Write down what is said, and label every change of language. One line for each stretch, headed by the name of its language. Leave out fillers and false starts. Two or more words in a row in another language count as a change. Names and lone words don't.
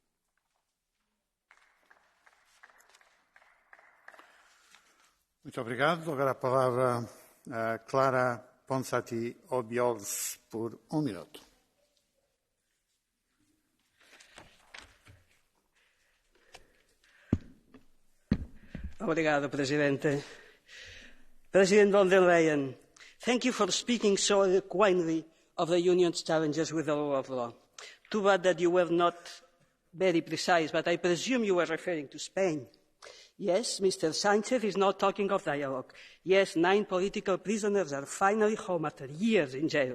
Portuguese: Muito obrigado. Agora a palavra a Clara Ponsati Obiols por minuto. Obrigado, Presidente.
English: President von der Leyen, thank you for speaking so eloquently of the Union's challenges with the rule of law. Too bad that you were not very precise, but I presume you were referring to Spain. Yes, Mr. Sanchez is not talking of dialogue. Yes, 9 political prisoners are finally home after years in jail.